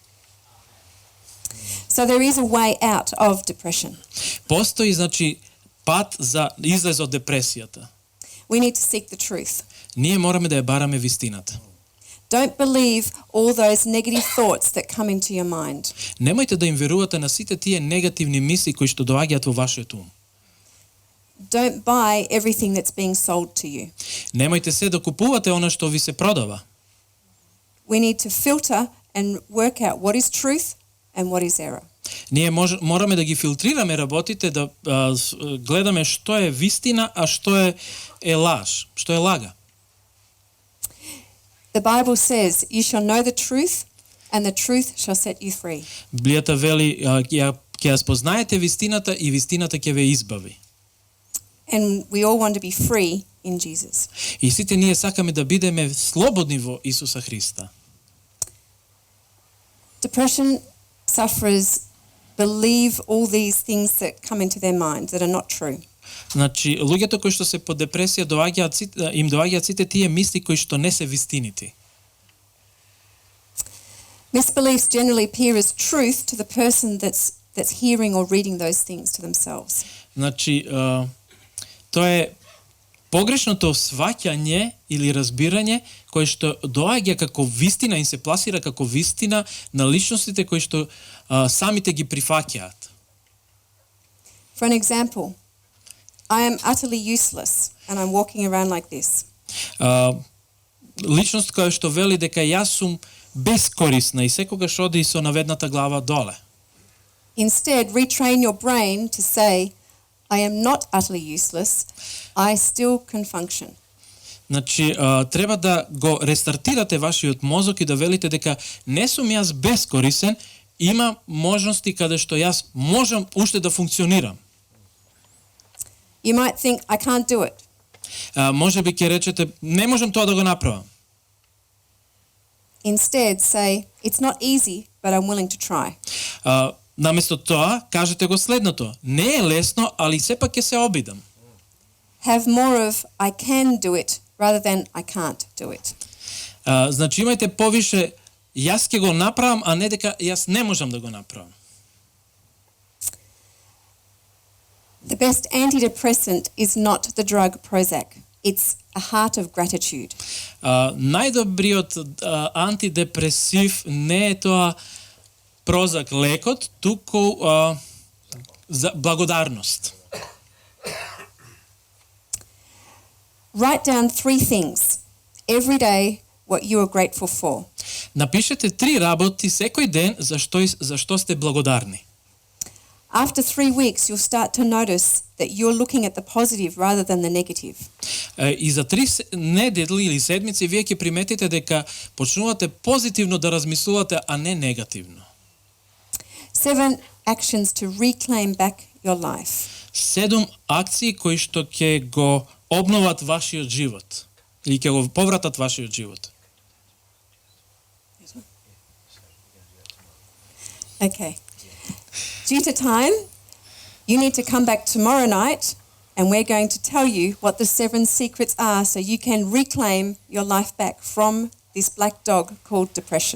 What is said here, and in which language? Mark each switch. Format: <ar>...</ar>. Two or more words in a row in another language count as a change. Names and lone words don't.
<en>So there is a way out of depression.</en> <mk>Постои, значи, пат за излез од депресијата.</mk> <en>We need to seek the truth.</en> <mk>Ние мораме да ја бараме вистината.</mk> <en>Don't believe all those negative thoughts that come into your mind.</en> <mk>Немојте да им верувате на сите тие негативни мисли кои што доаѓаат во вашиот ум.</mk> <en>Don't buy everything that's being sold to you.</en> <mk>Немојте се да купувате она што ви се продава.</mk> <en>We need to filter and work out what is truth and what is error.</en> <mk>Ние мораме да ги филтрираме работите, да гледаме што е вистина, а што е лаж, што е лага.</mk> <en>The Bible says, you shall know the truth and the truth shall set you free.</en> <mk>Библијата вели ќе ја спознаете вистината и вистината ќе ве избави.</mk> <en>And we all want to be free in Jesus.</en> <mk>И сите ние сакаме да бидеме слободни во Исуса Христа.</mk> <en>Depression sufferers believe all these things that come into their mind that are not true.</en> <mk>Значи, луѓето кои што се под депресија им доаѓаат сите тие мисли кои што не се вистините.</mk> <en>Misbeliefs generally appear as truth to the person that's hearing or reading those things to themselves.</en> <mk>Значи, тоа е погрешното сваќање или разбирање кое што доаѓа како вистина и се пласира како вистина на личностите кои што самите ги прифаќаат.</mk> <en>For an example, I am utterly useless and I'm walking around like this.</en> <mk>Личност која што вели дека јас сум бескорисна и секогаш оди со наведната глава доле.</mk> <en>Instead, retrain your brain to say, I am not utterly useless, I still can function.</en> <mk>Значи, треба да го рестартирате вашиот мозок и да велите дека не сум јас бескорисен, има можности каде што јас можам уште да функционирам.</mk> <en>You might think, I can't do it.</en> <mk>Може би ќе речете, не можам тоа да го направам.</mk> <en>Instead, say, it's not easy, but I'm willing to try.</en> <mk>Наместо тоа, кажете го следното. Не е лесно, али сепак ќе се обидам.</mk> <en>Have more of, I can do it, rather than I can't do it.</en> <mk>Значи, имајте повише, јас ќе го направам, а не дека јас не можам да го направам.</mk> <en>The best antidepressant is not the drug Prozac. It's a heart of gratitude.</en> <mk>Најдобриот антидепресив не е тоа Прозак лекот, туку за благодарност.</mk> <en>Write down 3 things every day what you are grateful for.</en> <mk>Напишете 3 работи секој ден за што сте благодарни.</mk> <en>After 3 weeks, you'll start to notice that you're looking at the positive rather than the negative.</en> <mk>И за 3 недели или седмици вие ќе приметите дека почнувате позитивно да размислувате, а не негативно.</mk> <en>7 actions to reclaim back your life.</en> <mk>7 акции кои што ќе го обноват вашиот живот или ќе го повратат вашиот живот.</mk> <en>Okay. Due to time, you need to come back tomorrow night and we're going to tell you what the 7 secrets are so you can reclaim your life back from this black dog called depression.</en>